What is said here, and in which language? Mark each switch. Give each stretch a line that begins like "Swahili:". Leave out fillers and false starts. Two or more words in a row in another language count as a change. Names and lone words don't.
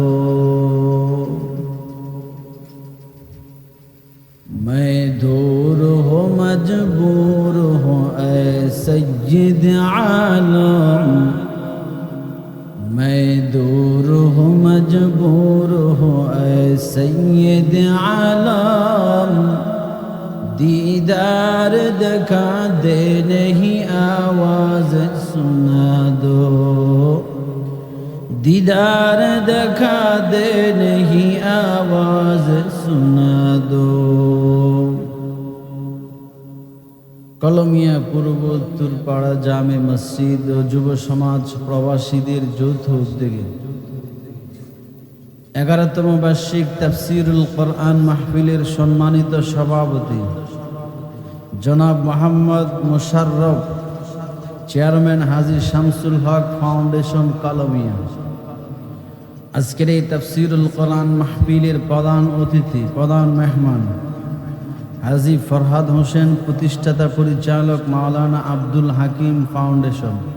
Urdu: میں دور ہو مجبور ہوں اے سید عالم میں دور ہوں مجبور ہوں اے سید عالم دیدار دکھا دے نہیں آواز سنا دو دیدار دکھا دے نہیں آواز سنا دو
Bangla: কলমিয়া পূর্ব উত্তরপাড়া জামে মসজিদ ও যুব সমাজ প্রবাসীদের যৌথ উদ্যোগে 11তম বার্ষিক তাফসীরুল কোরআন মাহফিলের সম্মানিত সভাপতি জনাব মোহাম্মদ মোশাররফ চেয়ারম্যান হাজী শামসুল হক ফাউন্ডেশন কলমিয়া আজকের এই তাফসীরুল কোরআন মাহফিলের প্রধান অতিথি প্রধান মেহমান হাজী ফরহাদ হোসেন প্রতিষ্ঠাতা পরিচালক মাওলানা আব্দুল হাকিম ফাউন্ডেশন